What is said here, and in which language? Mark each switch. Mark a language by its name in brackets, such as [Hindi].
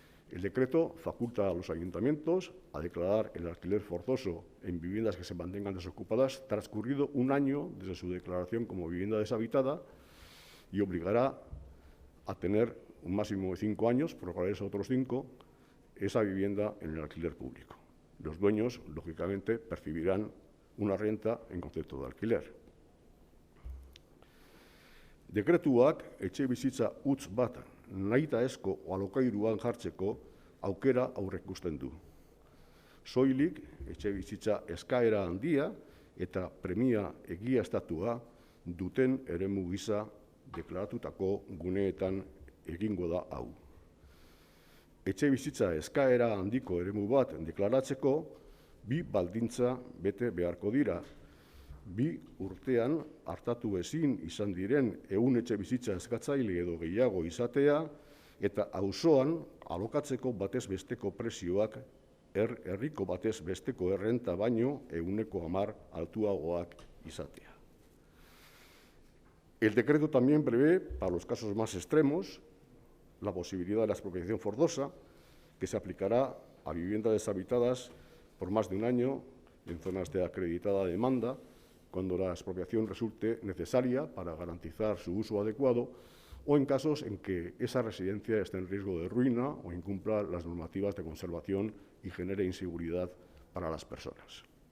[Spanish] El decreto faculta a los ayuntamientos a declarar el alquiler forzoso en viviendas que se mantengan desocupadas transcurrido 1 año desde su declaración como vivienda deshabitada y obligará a tener un máximo de 5 años, prorrogarse otros 5, esa vivienda en el alquiler público. Los dueños, lógicamente, percibirán una renta en concepto de alquiler. [Basque] Dekretuak etxebizitza huts bat nahitaezko alokairuan jartzeko aukera aurreikusten du. Soilik etxebizitza eskaera handia eta premia egiaztatua duten eremu gisa deklaratutako guneetan egingo da hau. Etxebizitza eskaera handiko eremu bat deklaratzeko 2 baldintza bete beharko dira. 2 urtean hartatu ezin izan diren 100 etxebizitza eskatzaile edo gehiago izatea eta auzoan alokatzeko batez besteko prezioak herriko batez besteko errenta baino 10% altuagoak izatea. [Spanish] El decreto también prevé, para los casos más extremos, la posibilidad de la expropiación forzosa, que se aplicará a viviendas deshabitadas por más de 1 año en zonas de acreditada demanda, cuando la expropiación resulte necesaria para garantizar su uso adecuado o en casos en que esa residencia esté en riesgo de ruina o incumpla las normativas de conservación y genere inseguridad para las personas.